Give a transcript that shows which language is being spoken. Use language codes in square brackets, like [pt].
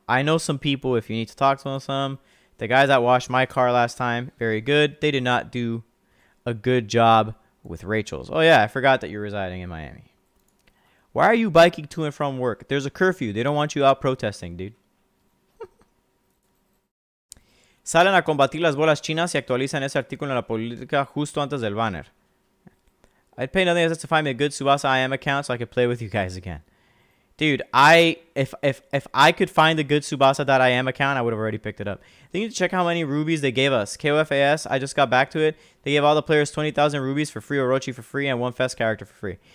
[en] I know some people, if you need to talk to some. The guys that washed my car last time, very good. They did not do a good job with Rachel's. Oh yeah, I forgot that you're residing in Miami. Why are you biking to and from work? There's a curfew. They don't want you out protesting, dude. [es] Salen a combatir las bolas chinas y actualizan ese artículo en la política justo antes del banner. [en] I'd pay nothing else to find me a good Tsubasa IM account so I could play with you guys again. Dude, if I could find a good Tsubasa.im account, I would have already picked it up. They need to check how many rubies they gave us. KOFAS, I just got back to it. They gave all the players 20,000 rubies for free, Orochi for free, and one Fest character for free.